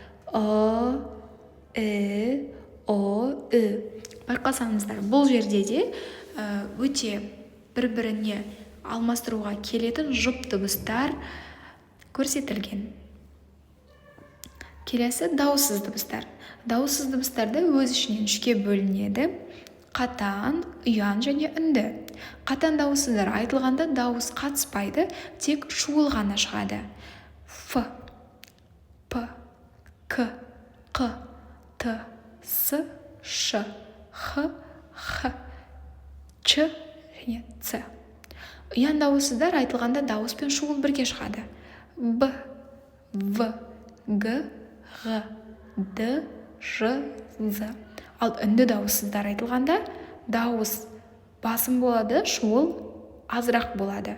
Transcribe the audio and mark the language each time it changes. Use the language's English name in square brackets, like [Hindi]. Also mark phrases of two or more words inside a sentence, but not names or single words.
[Kazakh] Байқасаңыздар, бұл жерде де өте бір-біріне алмастыруға келетін жұп дыбыстар көрсетілген. Келесі дауыссыз дыбыстар. Дауыссыз дыбыстарда өз ішінен үшке бөлінеді: қатан, ұян және үнді. Қатан дауыссыздар айтылғанда дауыс қатыспайды, тек шуыл ғана шығады. Ф, П, К, Қ, Т, С, Ш, Х, Х, Ч және Ц. Ұян дауыссыздар айтылғанда дауыс пен шуыл бірге шығады. Б, В, Г, Ғ, Д, Ж, З. Ал үнді дауыссыздар айтылғанда дауыс басым болады, шуыл азырақ болады.